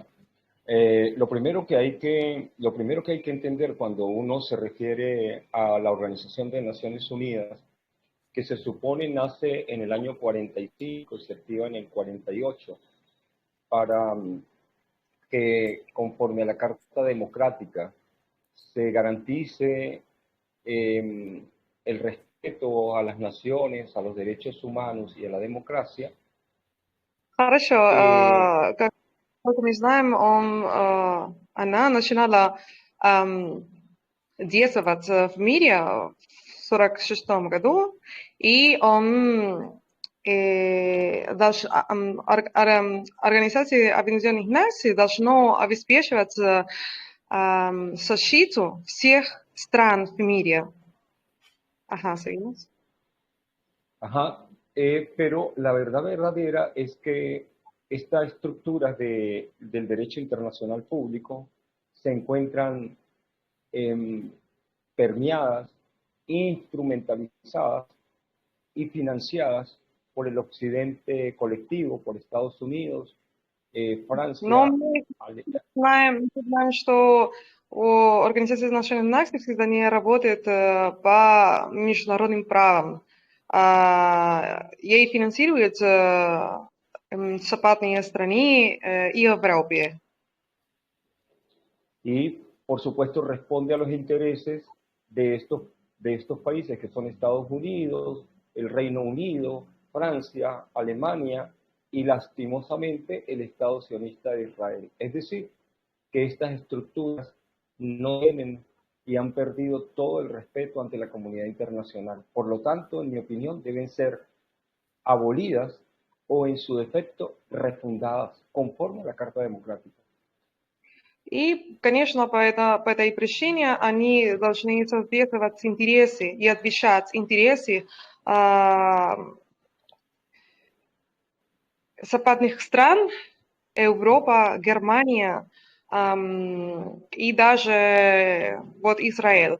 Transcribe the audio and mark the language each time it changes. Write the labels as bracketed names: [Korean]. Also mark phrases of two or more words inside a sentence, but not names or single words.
[Spanish] Lo primero que hay que entender cuando uno se refiere a la Organización de Naciones Unidas, que se supone nace en el año 45 y se activa en el 48, para que conforme a la Carta Democrática se garantice el respeto a las naciones, a los derechos humanos y a la democracia. [Russian] Хорошо, как мы знаем, она начинала действовать в мире в 1946 году, и Организация Объединенных Наций должно обеспечивать защиту всех стран в мире. [Spanish] Ajá, seguimos. Ajá, pero la verdad verdadera es que estas estructuras del derecho internacional público se encuentran permeadas, instrumentalizadas y financiadas por el occidente colectivo, por Estados Unidos, Francia. [Russian] Но мы знаем, что Организация Национальных Наций всегда не работает по международным правам. Ей финансируют западные страны и Европе. [Spanish] Y, por supuesto, responde a los intereses de estos países que son Estados Unidos, el Reino Unido, Francia, Alemania y lastimosamente el Estado sionista de Israel. Es decir, que estas estructuras no tienen y han perdido todo el respeto ante la comunidad internacional. Por lo tanto, en mi opinión, deben ser abolidas o en su defecto refundadas conforme a la Carta Democrática. [Russian] И, конечно, по этой причине они должны соответствовать интересы и отвечать интересы западных стран, Европа, Германия и даже вот Израиль.